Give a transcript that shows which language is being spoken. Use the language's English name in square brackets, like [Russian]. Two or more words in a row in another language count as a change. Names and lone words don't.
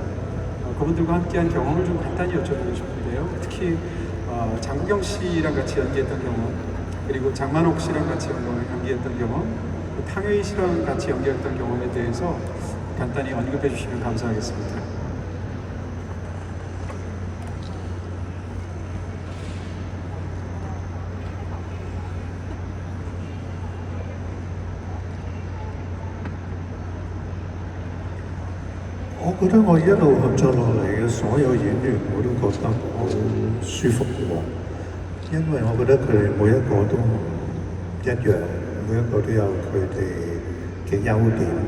[Korean] 그분들과 함께한 경험을 좀 간단히 여쭤보고 싶은데요. 특히 장국영 씨랑 같이 연기했던 경험, 그리고 장만옥 씨랑 같이 연기했던 경험, 탕웨이 씨랑 같이 연기했던 경험에 대해서 간단히 언급해 주시면 감사하겠습니다. [Cantonese] 我覺得我一路合作落嚟嘅所有演員我都覺得好舒服嘅，因為我覺得佢哋每一個都唔一樣，每一個都有佢哋嘅優點。